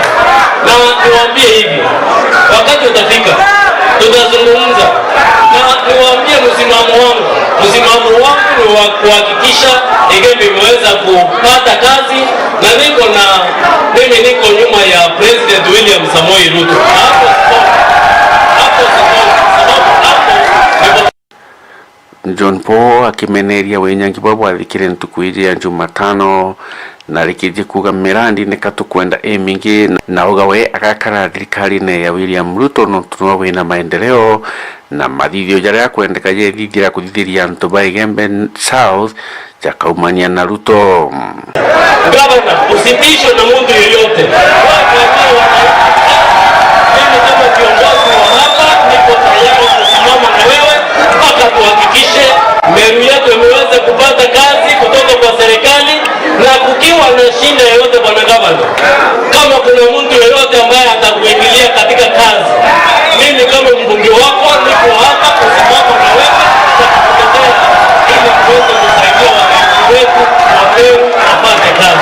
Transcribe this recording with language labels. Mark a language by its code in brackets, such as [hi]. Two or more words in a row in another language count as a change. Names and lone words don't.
[sw] Na niwaambie hivi, wakati utafika tutazungumza, na niwaambie msimamo wangu ni wa kuhakikisha Igembe imeweza kupata kazi, na mimi niko nyuma ya President William Samoei Ruto. Hapo [mer] John Paul akimeneria wenyangi babo athikire ntuku iri ya Jumatano na rikije kuga mirandi nikatukwenda mingi na ugawe agakara thirikari-ini ya William Ruto no tuno wina maendeleo na mathithio jaria kwendeka je thithira kuthithiria antu ba Igembe South jakaumania na Ruto. [sw] Gavana, usitishwe na mtu yeyote. Mimi kama kiongozi wa hapa niko tayari kusimama na wewe mpaka tuhakikishe Meru yetu imeweza kupata kazi kutoka kwa serikali, na kukiwa na shida yoyote bwana gavana, kama kuna mtu yeyote ambaye atakuingilia katika kazi, mimi kama mbunge wako niko hapa kusimama na wewe kukutetea ili tuweze kusaidia wananchi wetu wa Meru wapate kazi.